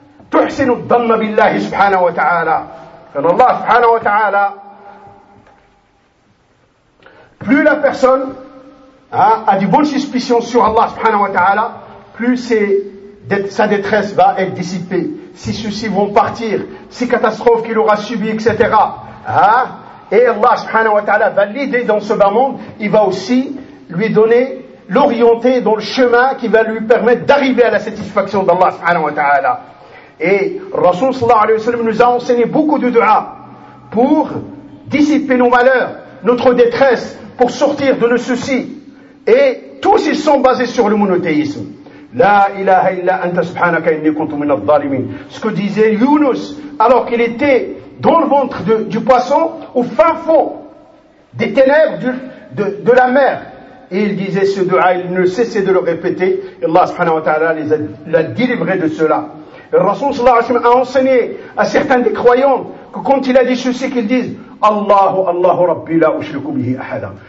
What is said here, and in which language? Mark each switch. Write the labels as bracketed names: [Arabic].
[French] تحسن الظن بالله سبحانه وتعالى فإن الله سبحانه وتعالى plus la personne a des bonnes suspicions sur Allah سبحانه وتعالى plus c'est sa détresse va être dissipée, ses soucis vont partir, ses catastrophes qu'il aura subies, etc. Hein? Et Allah subhanahu wa ta'ala va l'aider dans ce bas monde, il va aussi lui donner, l'orienter dans le chemin qui va lui permettre d'arriver à la satisfaction d'Allah subhanahu wa ta'ala. Et Rasul sallallahu alayhi wa sallam nous a enseigné beaucoup de dua pour dissiper nos malheurs, notre détresse, pour sortir de nos soucis. Et tous ils sont basés sur le monothéisme. [Arabic] لا إله إلا أنت سبحانك إني كنت من الظالمين. [French] Ce que disait Yunus alors qu'il était dans le ventre du poisson au fin fond des ténèbres de la mer. Et il disait ce dua, il ne cessait de le répéter. Allah subhanahu wa ta'ala l'a délivré de cela. Le Rasoul sallallahu alayhi wa sallam a enseigné à certains des croyants que quand il a des soucis qu'ils disent Allahu Allahu Rabbi la ushriku bihi ahada.